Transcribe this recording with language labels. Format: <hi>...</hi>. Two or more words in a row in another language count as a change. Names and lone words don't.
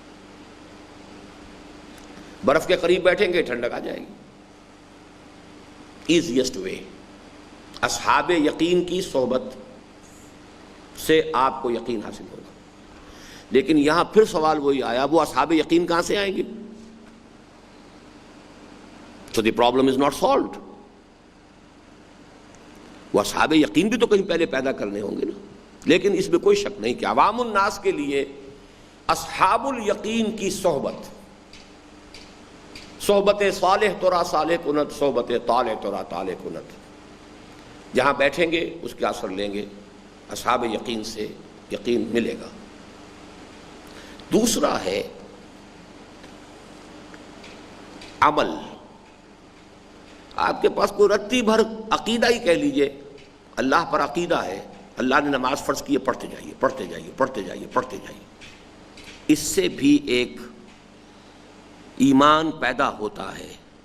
<ur>برف کے قریب بیٹھیں گے ٹھنڈک آ جائے گی.</ur> <en>easiest way</en> <ur>اصحاب یقین کی صحبت سے آپ کو یقین حاصل ہوگا. لیکن یہاں پھر سوال وہی آیا، وہ اصحاب یقین کہاں سے آئیں گے؟</ur> <en>So the problem is not solved.</en> <ur>وہ اصحاب یقین بھی تو کہیں پہلے پیدا کرنے ہوں گے نا. لیکن اس میں کوئی شک نہیں کہ عوام الناس کے لیے اصحاب الیقین کی</ur> <fa>صحبت صالح ترا صالح کنت، صحبت طالع ترا طالع کنت،</fa> <ur>جہاں بیٹھیں گے اس کے اثر لیں گے، اصحاب یقین سے یقین ملے گا. دوسرا ہے عمل. آپ کے پاس کوئی رتی بھر عقیدہ ہی کہہ لیجئے، اللہ پر عقیدہ ہے، اللہ نے نماز فرض کی ہے، پڑھتے جائیے پڑھتے جائیے پڑھتے جائیے پڑھتے جائیے، اس سے بھی ایک ایمان پیدا ہوتا ہے.</ur>